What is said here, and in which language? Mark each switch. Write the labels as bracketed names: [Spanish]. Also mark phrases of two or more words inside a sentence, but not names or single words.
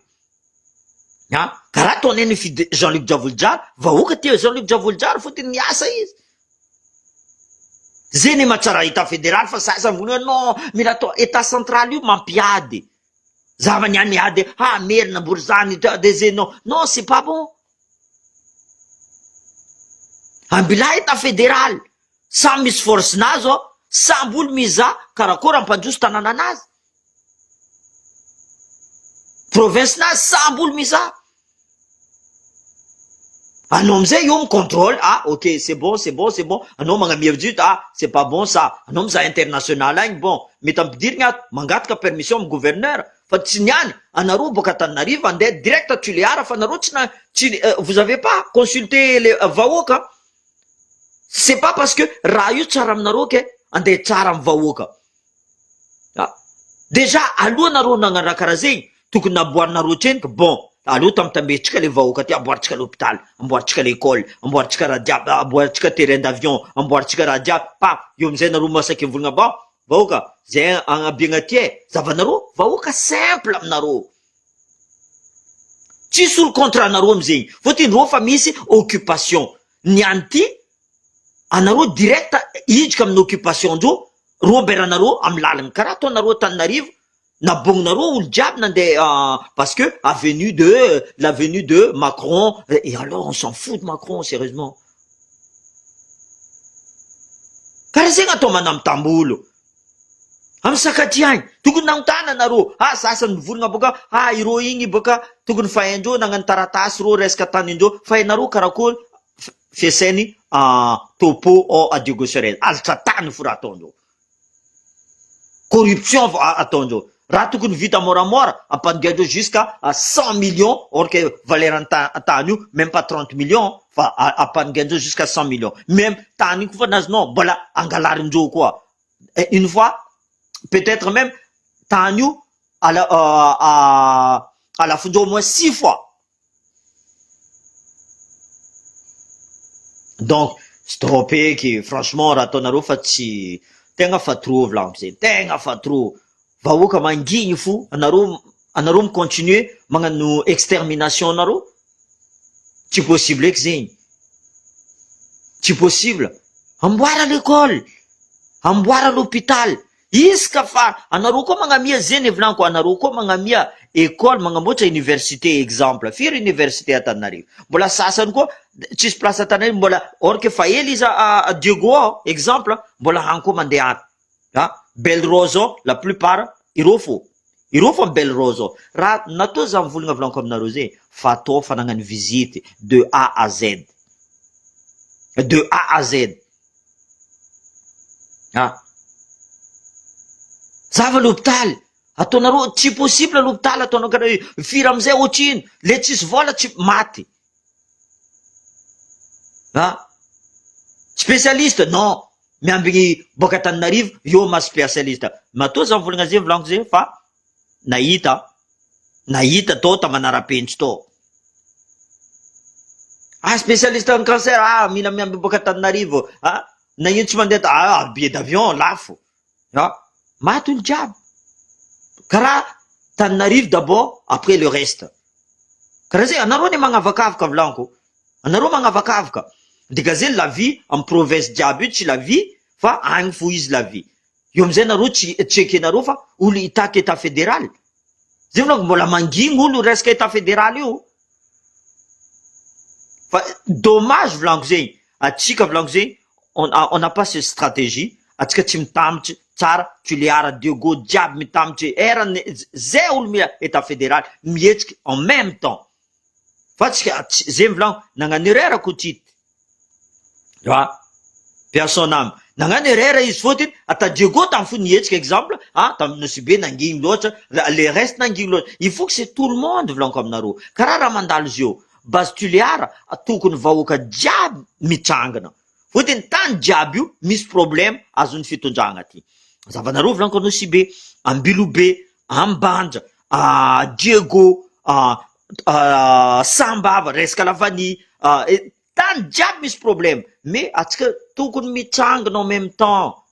[Malagasy] Karaha ataon'ny Jean-Luc Javoljary, vahoaka ty Jean-Luc Javoljary fotiny miasa izy. Zay ny mahatsara [French] État fédéral [Malagasy] fa sasany vonoa non, mila atao [French] État central [Malagasy] io mampiady. Zavany any miady, merina Borzany de zay non, [French] c'est pas bon. [Malagasy] Ambila [French] État fédéral, [Malagasy] samy misy force-nazy ao, samby olo miza karakory ampandroso tanànanazy. Province-nazy samby olo miza. Anao amizay io contrôle, ok, [French] c'est bon, [Malagasy] anao magnamia vizito, [French] c'est pas bon ça, [Malagasy] anao miza international agny, bon, mety ampidirigny ato, mangataka permission amy gouverneur, fa tsy niany, anareo boka Antananarivo andeha [French] direct à [Malagasy] Toliara, fa anareo tsy [French] vous avez pas consulté les [Malagasy] vahoaka. [French] C'est pas parce que [Malagasy] raha io tsara aminareo ke andeha tsara amy vahoaka. Déjà aloha nareo nagnano raha karaha zegny, tokony naboarinareo trenika, bon, aloha tambitambetrika le vahoaka ty, amboaritsika l'hôpital, amboaritsika l'école, amboaritsika raha jiaby, amboaritsika [French] terrain d'avion, [Malagasy] amboaritsika raha jiaby, io amizay nareo masaky volagna vahoaka, zay agnabiagna ty e, zavanareo vahoaka simple aminareo. Tsisy olo contre anareo amizegny, fotiny reo fa misy occupation. Niany ty, anareo direct hidrika amin'ny occupation ndreo, roberanareo amy lalagna karaha ataonareo Antananarivo, nabogninareo olo jiaby nandeha [French] parce que l'avenue de Macron, et alors on s'en fout de Macron sérieusement. [Malagasy] Karaha zegny atao manambitamby olo. Amy sakaty agny, tokony nagnontana anareo, sasany mivolagna boka, ireo igny boka tokony fahaindreo nagnano taratasy ro resaka tanindreo, fa hainareo karakory fiasainy topo à Diego Sorel, alatra tany fo raha ataondreo. Corruption ataondreo. Raha tokony vita moramora, ampandiandreo [French] jusqu'à 100 millions, or que valeur [Malagasy] tany io, [French] même pas 30 millions, [Malagasy] fa ampandiandreo [French] jusqu'à 100 millions. [Malagasy] Même tany io koa fa nazonao, mbola angalarin-dreo koa. [French] Une fois, peut-être même, [Malagasy] tany io, alafondreo [French] au moins 6 fois. [Malagasy] Donc, stop eky, franchement, raha ataonareo fa tsy, tegna fa trop volaniko zay, tegna fa trop. Vahoaka mangigny fo, anareo micontinue magnano extermination anareo, tsy possible eky zegny, tsy possible. Amboara l'école, amboara l'hôpital, iska fa anareo koa magnamia zeny volaniko, anareo koa magnamia école, magnamboatra université exemple, firy université Antananarivo, mbola sasany koa tsisy place Antananarivo, mbola or que fa ela izy à Diego ao exemple, mbola hany koa mandeha ato. Belle Rose ao, [French] la plupart [Malagasy] ireo fo amy Belle Rose ao. Raha natao za mivolagna volaniko aminareo zay, fa atao fa nagnano [French] visite de A à Z, de A à Z. [Malagasy] Zava l'hôpital, ataonareo tsy possible l'hôpital, ataonao karaha io, firy amizay ohatrino, le tsisy vola tsy maty. Spécialiste, non, miambigny boka Antananarivo, io [French] ma spécialiste. [Malagasy] Matoa za mivolagna zay volaniko zay, fa nahita tao tamanara-penitsy tao. [French] Spécialiste en cancer, [Malagasy] mila miamby boka Antananarivo, na ino tsy mandeha [French] billet d'avion [Malagasy] lafo. Maty olo jiaby. Karaha Antananarivo [French] d'abord, après le reste. [Malagasy] Karaha zay, anareo ne magnavakavaka volaniko, anareo magnavakavaka. Dika zay [French] la vie [Malagasy] amy province jiaby io tsy [French] la vie, [Malagasy] fa agny fo izy [French] la vie. [Malagasy] Io amizay nareo tsy ekenareo fa olo hitaky [French] État fédéral. [Malagasy] Zay volaniko mbola mangigny olo resaka [French] État fédéral [Malagasy] io. Fa dommage volaniko zegny, atsika volaniko zegny [French] on n'a pas cette stratégie [Malagasy] atsika tsy mitambatra tsara tuliara Diego jiaby mitambatra erany zay olo [French] état fédéral [Malagasy] mihetsika [French] en même temps [Malagasy] fa tsika zay volaniko nagnano erreur Kotity personne amy nagnano erreur izy fôtiny ata Diego tamy fo nihetsika exemple tamy Nosibe nangigny loatra le reste nangigny loatra [French] il faut que c'est tout le monde [Malagasy] volaniko aminareo karaha raha mandalo zio base tuliara tokony vahoaka jiaby mitrangana fôtiny tany jiaby io misy problème azon'ny fitondragna ty zavanareo volaniko Nosibe Ambilobe Ambanja Diego Sambava resaka Lavany tany jiaby misy problème mais atsika tokony mitrangana [French] en même temps